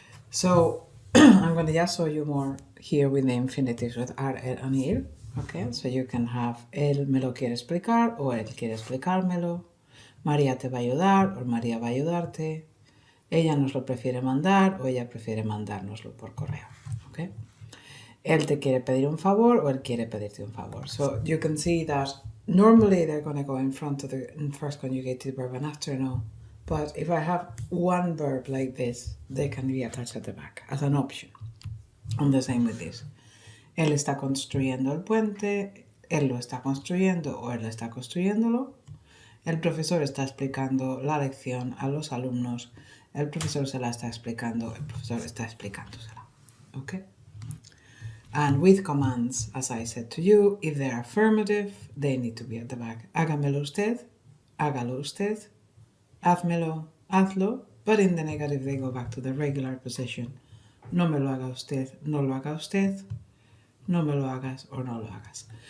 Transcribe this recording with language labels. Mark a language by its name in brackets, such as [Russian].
[English] So I'm going to just show you more here with the infinitives with ar, el, and ir. [Spanish] Okay, [English] so you can have [Spanish] él me lo quiere explicar o él quiere explicármelo. María te va a ayudar o María va a ayudarte. Ella nos lo prefiere mandar o ella prefiere mandárnoslo por correo. Okay, él te quiere pedir un favor o él quiere pedirte un favor. [English] So you can see that normally they're going to go in front of the first conjugated verb and after no. But if I have one verb like this, they can be attached at the back as an option. And the same with this. [Spanish] Él está construyendo el puente, él lo está construyendo o él está construyéndolo. El profesor está explicando la lección a los alumnos. El profesor se la está explicando, el profesor está explicándosela. Okay? [English] And with commands, as I said to you, if they're affirmative, they need to be at the back. [Spanish] Hágamelo usted, hágalo usted. Házmelo, hazlo, [English] but in the negative they go back to the regular position. [Spanish] No me lo haga usted, no lo haga usted, no me lo hagas or no lo hagas.